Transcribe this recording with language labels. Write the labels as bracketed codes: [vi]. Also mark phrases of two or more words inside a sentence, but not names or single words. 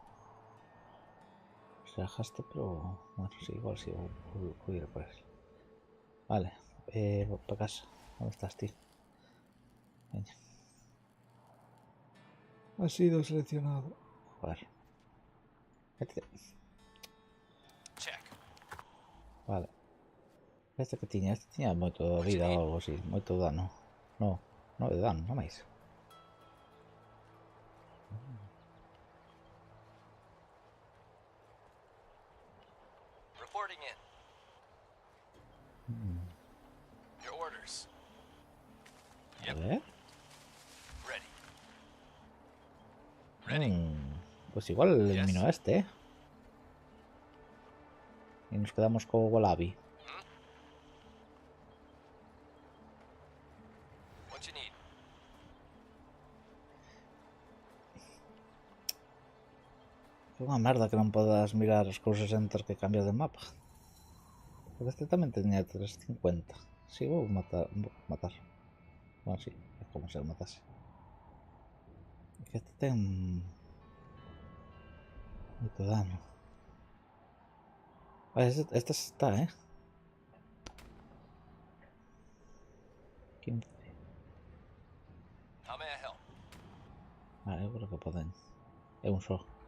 [es] Se dejaste, pero bueno, sí, igual sí, voy a ir a por él. Vale, voy para casa. ¿Dónde estás, tío? Venga. Ha sido seleccionado. Joder. Este. [en] Check. [es] Vale. [gl] Este que tiña moito vida ou algo así, moito dano. No, no de dano, non máis. [en] Reporting in. Your orders. [gl] A ver. [en] Ready. Ready. [es] Pues igual elimino a este, ¿eh? Y nos quedamos con Wallaby. [en] What you need? [gl] É unha merda que non podas mirar as cousas entre que cambias de mapa. Porque este tamén tenía 350. Si, vou matar. Bueno, si, é como se o matase. É que este ten moito dano. Vale, este está, ¿eh? 15. [en] How may I help? [gl] Vale, eu creo que poden. É un só.